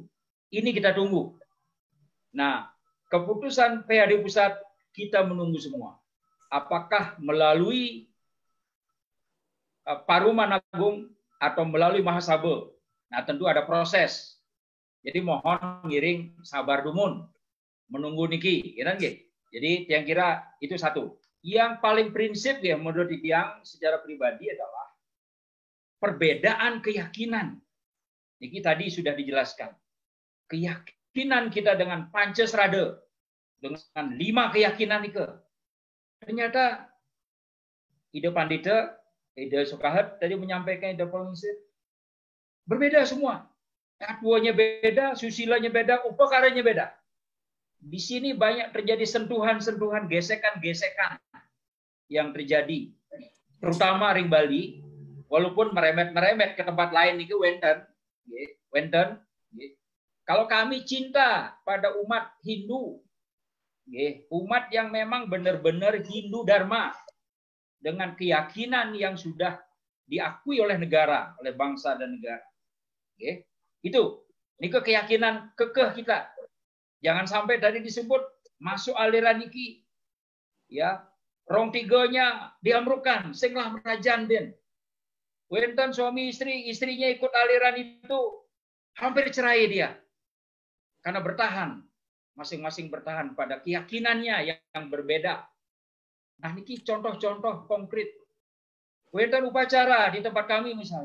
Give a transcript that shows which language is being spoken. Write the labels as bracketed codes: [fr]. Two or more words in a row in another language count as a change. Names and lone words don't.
[id] Ini kita tunggu. Nah, keputusan PHD Pusat kita menunggu semua. Apakah melalui Paruman Agung atau melalui Mahasabe? Nah, tentu ada proses. Jadi mohon [ban] ngiring sabar dumun, [id] menunggu niki, kira nggih. Jadi yang kira itu satu. Yang paling prinsip ya menurut yang secara pribadi adalah perbedaan keyakinan. Niki tadi sudah dijelaskan. Keyakinan kita dengan Pancasrada, dengan 5 keyakinan itu. Ternyata ide Pandita, ide Sokahat tadi menyampaikan ide prinsip berbeda semua. Takwanya beda, susilanya beda, upakaranya beda. Di sini banyak terjadi sentuhan-sentuhan, gesekan-gesekan yang terjadi. Terutama ring Bali, walaupun meremet-meremet ke tempat lain itu wenten. Kalau kami cinta pada umat Hindu, umat yang memang benar-benar Hindu Dharma, dengan keyakinan yang sudah diakui oleh negara, oleh bangsa dan negara. Itu, ini keyakinan kekeh kita. Jangan sampai tadi disebut masuk aliran niki, ya, rong tiganya diamrukan, [ban] singlah merajan den. [id] Wenten suami istri, istrinya ikut aliran itu, hampir cerai dia. Karena bertahan, masing-masing bertahan pada keyakinannya yang berbeda. Nah, niki contoh-contoh konkret. Wenten upacara di tempat kami misalnya.